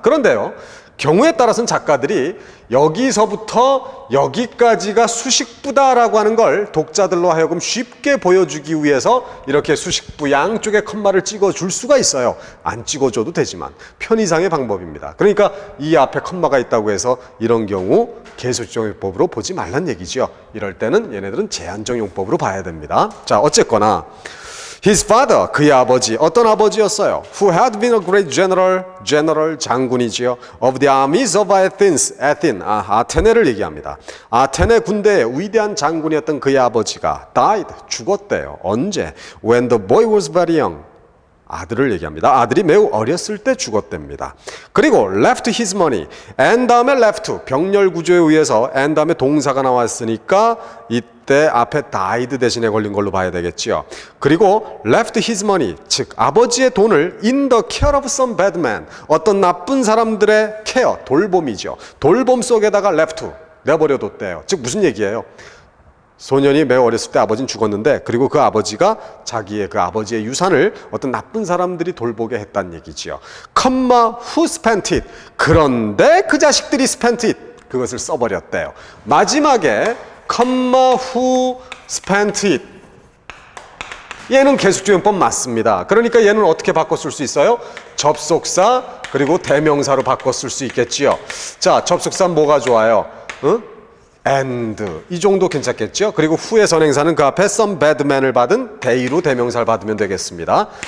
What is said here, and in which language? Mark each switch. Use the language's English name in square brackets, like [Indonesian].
[Korean] 그런데요, 경우에 따라서는 작가들이 여기서부터 여기까지가 수식부다라고 하는 걸 독자들로 하여금 쉽게 보여주기 위해서 이렇게 수식부 양쪽에 컴마를 찍어줄 수가 있어요. 안 찍어줘도 되지만 편의상의 방법입니다. 그러니까 이 앞에 컴마가 있다고 해서 이런 경우 계속적 용법으로 보지 말란 얘기죠. 이럴 때는 얘네들은 제한적 용법으로 봐야 됩니다. 자, 어쨌거나 [English] His father, [Korean] 그의 아버지, 어떤 아버지였어요? [English] Who had been a great general, [Korean] 장군이지요. [English] Of the armies of Athens, [Korean] 아테네를 얘기합니다. 아테네 군대의 위대한 장군이었던 그의 아버지가 died, 죽었대요. 언제? [English] When the boy was very young. [Korean] 아들을 얘기합니다. 아들이 매우 어렸을 때 죽었답니다. 그리고 [English] left his money, [Korean] and 다음에 left, 병렬 구조에 의해서 and 다음에 동사가 나왔으니까 이때 앞에 died 대신에 걸린 걸로 봐야 되겠지요. 그리고 [English] left his money, [Korean] 즉 아버지의 돈을 [English] in the care of some bad man, [Korean] 어떤 나쁜 사람들의 케어, 돌봄이죠. 돌봄 속에다가 left, 내버려뒀대요. 즉 무슨 얘기예요? 소년이 매우 어렸을 때 아버지는 죽었는데, 그리고 그 아버지가 자기의 그 아버지의 유산을 어떤 나쁜 사람들이 돌보게 했다는 얘기지요. [English] who spent it. [Korean] 그런데 그 자식들이 [English] spent it. [Korean] 그것을 써버렸대요. 마지막에 [English] who spent it. [Korean] 얘는 계속적용법 맞습니다. 그러니까 얘는 어떻게 바꿔 쓸 수 있어요? 접속사 그리고 대명사로 바꿔 쓸 수 있겠지요. 자, 접속사 뭐가 좋아요? and 이 정도 괜찮겠죠? 그리고 후의 선행사는 그 앞에 [English] some bad man [Korean] 을 받은 대의로 대명사를 받으면 되겠습니다.